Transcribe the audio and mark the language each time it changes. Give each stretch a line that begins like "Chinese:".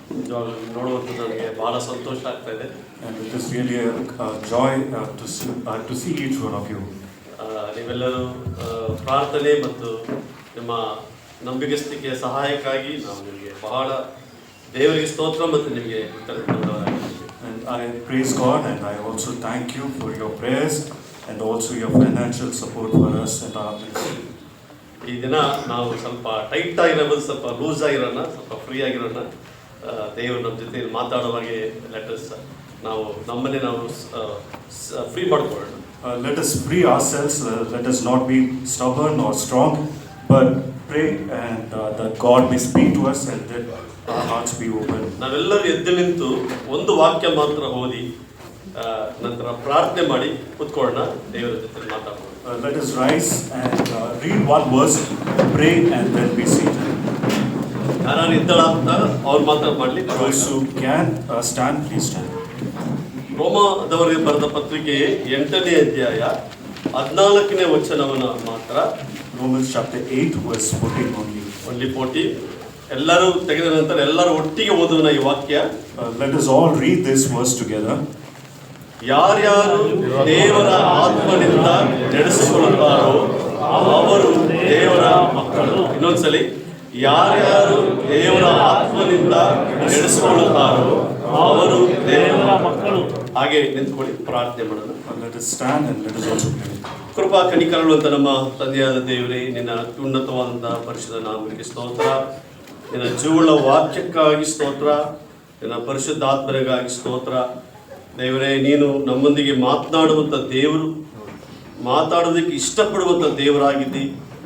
Kannada: ಇವಾಗ ನೋಡುವಂಥದ್ದು ನನಗೆ ಬಹಳ ಸಂತೋಷ ಆಗ್ತಾ ಇದೆ.
English: And it is really a joy to see each one of you.
Kannada: ನೀವೆಲ್ಲರೂ ಪ್ರಾರ್ಥನೆ ಮತ್ತು ನಿಮ್ಮ ನಂಬಿಗಸ್ತಿಕೆಯ ಸಹಾಯಕ್ಕಾಗಿ ನಾವು ನಿಮಗೆ ಬಹಳ ದೇವರಿಗೆ ಸ್ತೋತ್ರ ಮತ್ತು ನಿಮಗೆ ಕೃತಜ್ಞರಾಗಿದ್ದೇವೆ.
English: And I praise God and I also thank you for your prayers and also your financial support for us and our ministry.
Kannada: ಈ ದಿನ ನಾವು ಸ್ವಲ್ಪ ಟೈಟ್ ಆಗಿರೋದು, ಸ್ವಲ್ಪ ಲೂಸ್ ಆಗಿರೋಣ, ಸ್ವಲ್ಪ ಫ್ರೀ ಆಗಿರೋಣ. ದೇವರು ನಮ್ಮ ಜೊತೆ ಮಾತಾಡುವಾಗೆ ಲೆಟರ್ಸ್ ನಾವು ನಮ್ಮನ್ನೇ ನಾವು ಫ್ರೀ ಮಾಡ್ಕೊಳ್ಳೋಣ.
English: Let us free ourselves, let us not be stubborn or strong, but pray and that God may speak to us and that our hearts be open.
Kannada: ನಾವೆಲ್ಲರೂ ಎದ್ದು ನಿಂತು ಒಂದು ವಾಕ್ಯ ಮಾತ್ರ ಓದಿ ನಂತರ ಪ್ರಾರ್ಥನೆ ಮಾಡಿ ಕೂತ್ಕೊಳ್ಳೋಣ, ದೇವರ ಜೊತೆ ಮಾತಾಡೋಣ.
English: Let us rise and read one verse, pray and then be seated.
Kannada: ಯಾರು ಇದ್ದಾಳ ಅಂತ ಅವ್ರು ಮಾತ್ರ ಮಾಡಲಿ.
English: Those who can stand, please stand.
Kannada: ರೋಮದವರಿಗೆ ಬರೆದ ಪತ್ರಿಕೆ 8ನೇ ಅಧ್ಯಾಯ 14ನೇ ವಚನವನ್ನು ಮಾತ್ರ.
English: Romans chapter 8 verse 14 only. Only 14.
Kannada: ಎಲ್ಲರೂ ತೆಗೆದ ನಂತರ ಎಲ್ಲರೂ ಒಟ್ಟಿಗೆ ಓದೋಣ ಈ ವಾಕ್ಯ.
English: Let us all read this verse together.
Kannada: ಯಾರ್ಯಾರು ದೇವರ ಆತ್ಮನಿಂದ ನಡೆಸಿಕೊಳ್ಳುತ್ತಾರೋ ಅವರು ದೇವರ ಮಕ್ಕಳು. ಇನ್ನೊಂದ್ಸಲಿ, ಯಾರ್ಯಾರು ದೇವರ ಆತ್ಮನಿಂದ ನಡೆಸಿಕೊಳ್ಳುತ್ತಾರೋ ಅವರು ದೇವರ ಮಕ್ಕಳು. ಹಾಗೆ ನಿಂತ್ಕೊಳ್ಳಿ, ಪ್ರಾರ್ಥನೆ ಮಾಡೋಣ.
English: Let us stand and let us also pray.
Kannada: ಕೃಪಾ ಕನಿಕರಗಳು ಅಂತ ನಮ್ಮ ತಂದೆಯಾದ ದೇವರೇ, ನಿನ್ನ ಉನ್ನತವಾದಂತಹ ಪರಿಶುದ್ಧ ನಾಮಕ್ಕೆ ಸ್ತೋತ್ರ. ನಿನ್ನ ಜೀವಳ ವಾಕ್ಯಕ್ಕಾಗಿ ಸ್ತೋತ್ರ. ನಿನ್ನ ಪರಿಶುದ್ಧಾತ್ಮರಿಗಾಗಿ ಸ್ತೋತ್ರ. ದೇವರೇ, ನೀನು ನಮ್ಮೊಂದಿಗೆ ಮಾತನಾಡುವಂಥ ದೇವರು, ಮಾತಾಡೋದಕ್ಕೆ ಇಷ್ಟಪಡುವಂಥ ದೇವರಾಗಿದ್ದಿ.